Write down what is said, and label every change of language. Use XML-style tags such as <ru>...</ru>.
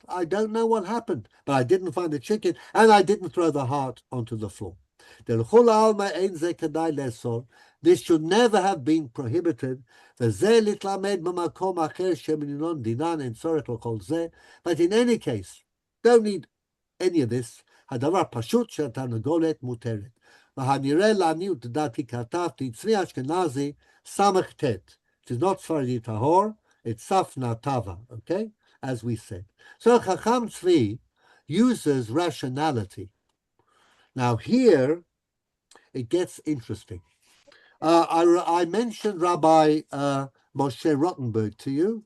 <en>I don't know what happened, but I didn't find the chicken, and I didn't throw the heart onto the floor. This should never have been prohibited. But in any case, don't need any of this.</en> <he>הדבר פשוט שהתרנגולת מותרת. והנראה לעניות דעתי כתבתי צבי אשכנזי סמך ט'.</he> <en>It is not Sfaradi Tahor, it's Safna Tava, okay? As we said. So Chacham Tzvi uses rationality. Now here, it gets interesting. I mentioned Rabbi Moshe Rottenberg to you.</en>